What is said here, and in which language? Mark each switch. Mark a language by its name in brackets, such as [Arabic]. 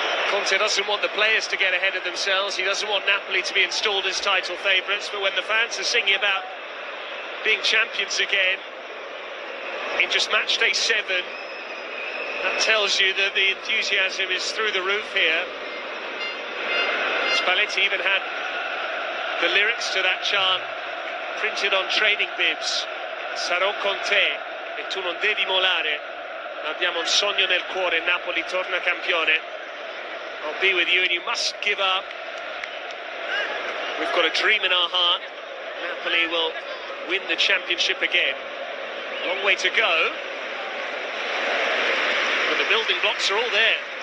[English] Conte doesn't want the players to get ahead of themselves. He doesn't want Napoli to be installed as title favourites, but when the fans are singing about being champions again in just match day 7, that tells you that the enthusiasm is through the roof here. Spalletti even had the lyrics to that chant printed on training bibs. [Italian] Sarò con te e tu non devi mollare. Abbiamo un sogno nel cuore, Napoli torna campione. [English] I'll be with you and you must give up. We've got a dream in our heart. Napoli will win the championship again. Long way to go, but the building blocks are all there.